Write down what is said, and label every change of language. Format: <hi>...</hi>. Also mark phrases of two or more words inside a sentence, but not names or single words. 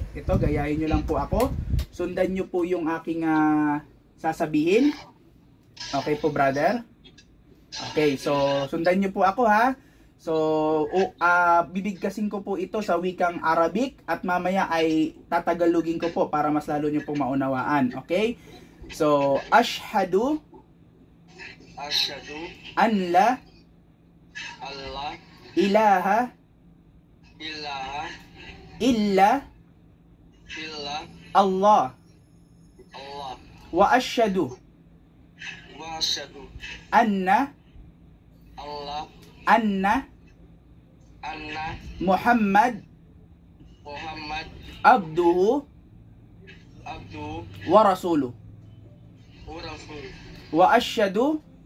<tl>Ito, gayahin nyo lang po ako. Sundan nyo po yung aking sasabihin. Okay po brother? Okay, so sundan nyo po ako ha. So, bibigkasin ko po ito sa wikang Arabic at mamaya ay tatagalogin ko po para mas lalo nyo pong maunawaan. Okay? So,</tl> <ar>أشهد أن لا إله إلا الله و أشهد أن محمد عبده و رسوله و أشهد</ar>